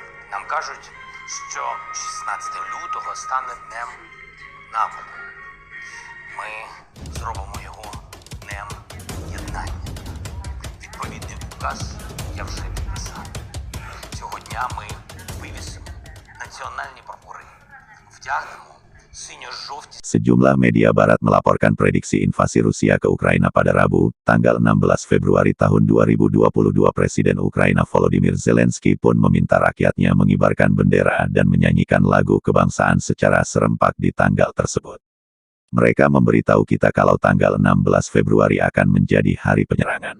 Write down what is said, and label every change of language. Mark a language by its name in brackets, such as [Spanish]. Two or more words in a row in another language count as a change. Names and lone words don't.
[Ukrainian] Нам кажуть, що 16 лютого стане днем нападу. Ми зробимо його днем єднання. Відповідний указ я вже підписав. Цього дня ми вивісимо національні прапори, вдягнемо синьо-жовті. [Indonesian] Sejumlah media barat melaporkan prediksi invasi Rusia ke Ukraina pada Rabu, tanggal 16 Februari tahun 2022. Presiden Ukraina Volodymyr Zelensky pun meminta rakyatnya mengibarkan bendera dan menyanyikan lagu kebangsaan secara serempak di tanggal tersebut. Mereka memberitahu kita kalau tanggal 16 Februari akan menjadi hari penyerangan.